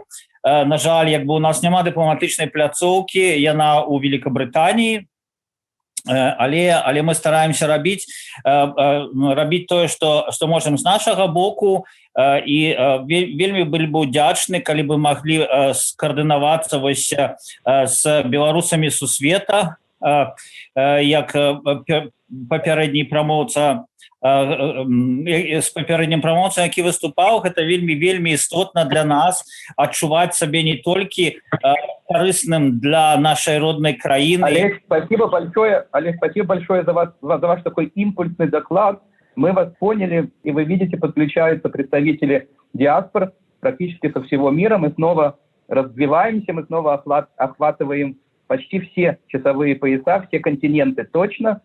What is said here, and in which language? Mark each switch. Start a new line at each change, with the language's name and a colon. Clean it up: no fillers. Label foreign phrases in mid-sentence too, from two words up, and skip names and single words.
Belarusian: На жаль, у нас няма дыпламатычнай пляцоўкі, яна ў Великабрытаніі, але мы стараемся рабіць тое, што можам з нашага боку, і вельмі былі бы удзячны, калі бы маглі скаардынавацца з беларусамі сусвета, як папярэдні прамоўца, з папярэднім прамоўцам, які выступаў. Гэта вельмі істотна для нас адчуваць сабе не толькі корыстным для
Russian: нашей родной
Belarusian: краины.
Russian: Олег, спасибо большое за ваш такой импульсный доклад. мы вас поняли, и вы видите, подключаются представители диаспор практически со всего мира. Мы снова развиваемся, мы снова охватываем почти все часовые пояса, все континенты точно.